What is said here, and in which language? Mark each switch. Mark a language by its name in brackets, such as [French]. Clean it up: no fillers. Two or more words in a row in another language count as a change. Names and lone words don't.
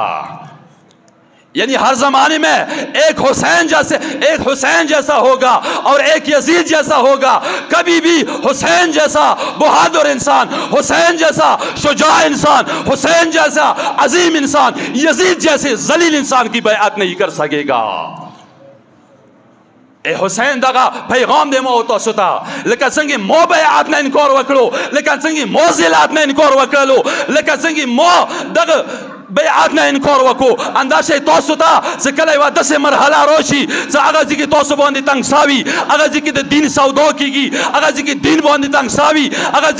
[Urdu] یعنی ہر زمانے میں ایک حسین جیسا ہوگا اور ایک یزید جیسا ہوگا. کبھی بھی حسین جیسا بہادر انسان حسین جیسا شجاع انسان حسین جیسا عظیم انسان یزید جیسے ذلیل انسان کی بیعت نہیں کر سکے گا. [Pashto] اے حسین دغه پیغام دی مو تاسو ته لکه څنګه مو بیعت نه انکار وکړو لکه څنګه مو ذلت نه انکار وکړلو لکه څنګه مو دغه بیعت نه انکار وکړو انداسې تاسو ته چې کله یوه داسې مرحله راشي چې هغه ځای کې تاسو باندې تنګساوي هغه ځای کې د دین سودا کېږي هغه ځای کې دین باندې تنګساوي هغه ځای